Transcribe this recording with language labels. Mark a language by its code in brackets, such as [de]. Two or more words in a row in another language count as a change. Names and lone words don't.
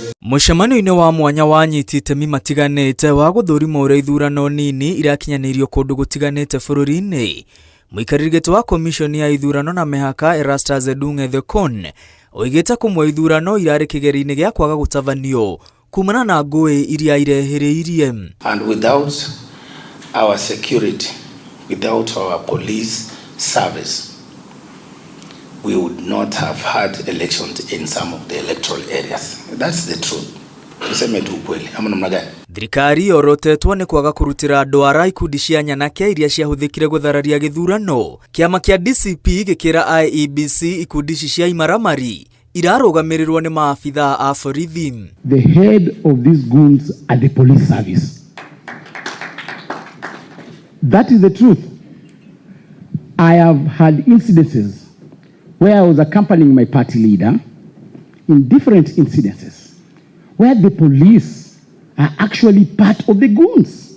[ki] Mũcemanio-inĩ wa mwanya wanyitĩte itemi matiganĩte wa gũthũrima ũrĩa ithurano nini irakinyanĩirio kũndũ gũtiganĩte bũrũri-inĩ. Mũikarĩri gĩtĩ wa komishoni ya ithurano na mĩhaka Erastus Edung'ethekon oigĩte kũmwe ithurano irarĩ kĩgeri-inĩ gĩa kwaga gũtabanio kumana na ngũĩ iria irehĩrĩirie. [en] And without our security, without our police service, we would not have had elections in some of the electoral areas. That's the truth. [sw] Tuseme tu ukweli. Ama namna gani? [ki] Thirikari yorotetwo nĩ kwaga kũrutĩra ndwara ikundi cia nyanake iria ciahũthĩkire gũthararia gĩthurano. Kĩama kĩa DCP gĩkĩra IEBC ikundi cia imaramari irarũgamĩrĩrwo nĩ maabithaa a borithi. [en] The head of these goons are the police service. That is the truth. I have had incidences where I was accompanying my party leader in different incidences where the police are actually part of the goons.